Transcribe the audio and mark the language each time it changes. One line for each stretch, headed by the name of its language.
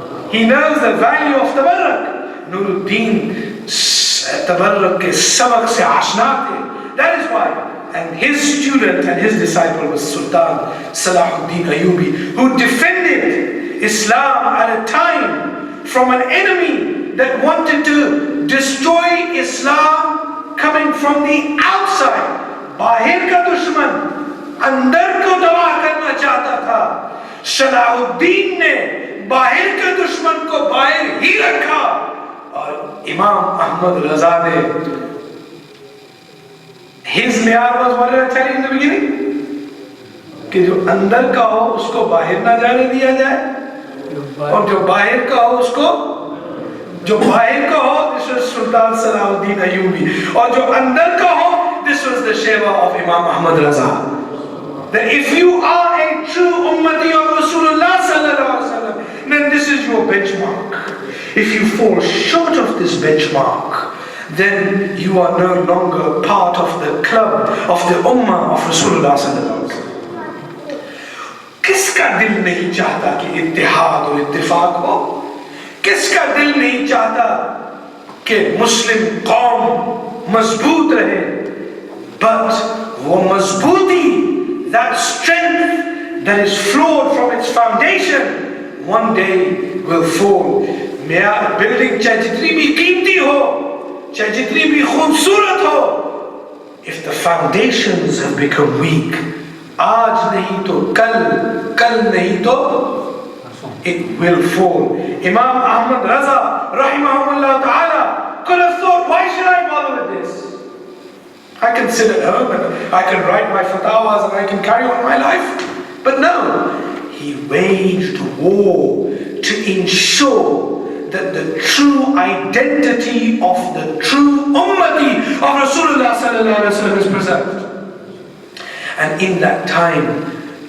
English: He knows the value of tabarruk.
Hindi: Nuruddin tabarruk ke sabak se ashna the.
English: That is why. And his student and his disciple was Sultan Salahuddin Ayyubi, who defended Islam at a time from an enemy that wanted to destroy Islam coming from the outside.
Hindi: बाहर का दुश्मन अंदर को तबाह करना चाहता था. सलाहुद्दीन ने बाहर के दुश्मन को बाहर ही रखा. और इमाम अहमद रजा ने,
English: his miyar was what did I tell you in the beginning?
Hindi: कि जो अंदर का हो उसको बाहर ना जाने दिया जाए, और जो बाहर का हो उसको, जो बाहर का हो,
English: this was Sultan Salahuddin Ayyubi,
Hindi: और जो अंदर का हो,
English: this was the Sheva of Imam Ahmad Raza. That if you are a true ummati of Rasulullah sallallahu alaihi wasallam, then this is your benchmark. If you fall short of this benchmark, then you are no longer part of the club of the ummah of Rasulullah sallallahu alaihi wasallam.
Hindi: किसका दिल नहीं चाहता कि इत्तेहाद और इत्तेफाक हो? किसका दिल नहीं चाहता कि मुस्लिम कौम मजबूत रहे?
English: But
Hindi: वो मजबूती,
English: that strength that is flawed from its foundation, one day will fall.
Hindi: Building चाहे जितनी भी कीमती हो, चाहे जितनी भी खूबसूरत हो,
English: if the foundations have become weak,
Hindi: आज नहीं तो कल, कल नहीं तो
English: it will fall. Imam Ahmad Raza rahimahullah ta'ala could have thought, why should I bother with this? I can sit at home and I can write my fatawas and I can carry on my life. But no, he waged war to ensure that the true identity of the true ummati of Rasulullah sallallahu alaihi wasallam is preserved. And in that time,